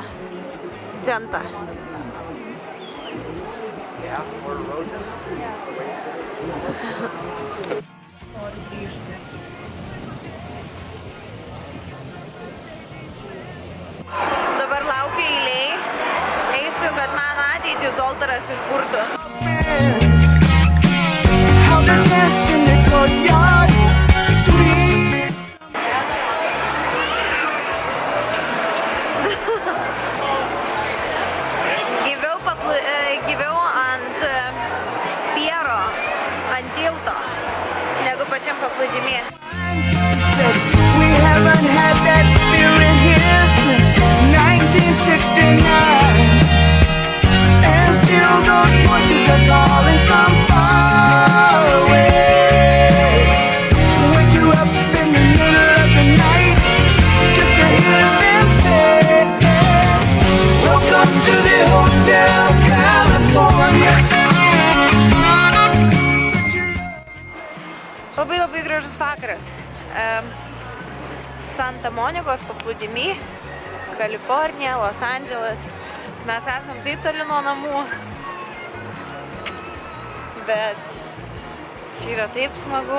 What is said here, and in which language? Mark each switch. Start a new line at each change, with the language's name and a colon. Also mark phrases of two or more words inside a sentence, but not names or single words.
Lithuanian: Centą. Noriu grįžti. Dabar laukia eiliai. Eisiu, kad man ateitį Zoltaras išburtų.
English: How they dance in the courtyard, sweet.
Lithuanian: Gyviau ant piero, ant tilto, negu pačiam paplūdimyje.
English: We haven't had that spirit here since 1969. And still those voices are calling from far away. Wake you up in the middle of the night just to hear them say, welcome to the Hotel California.
Lithuanian: Labai gražus vakaras. Santa Monikos paplūdimy, Kalifornija, Los Andželas. Mes esam taip toli nuo namų, bet čia yra taip smagu.